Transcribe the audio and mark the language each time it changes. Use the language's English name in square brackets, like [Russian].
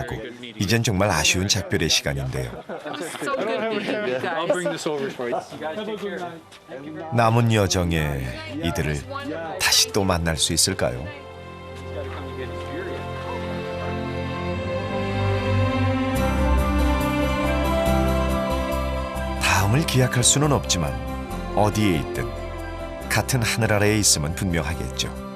[Korean] 깊어가고 이젠 정말 아쉬운 작별의 시간인데요. [English] So good meeting you guys. I'll bring this over for you. You guys take care. [Korean] 남은 여정에 이들을 다시 또 만날 수 있을까요? 다음을 기약할 수는 없지만 어디에 있든 같은 하늘 아래에 있으면 분명하겠죠.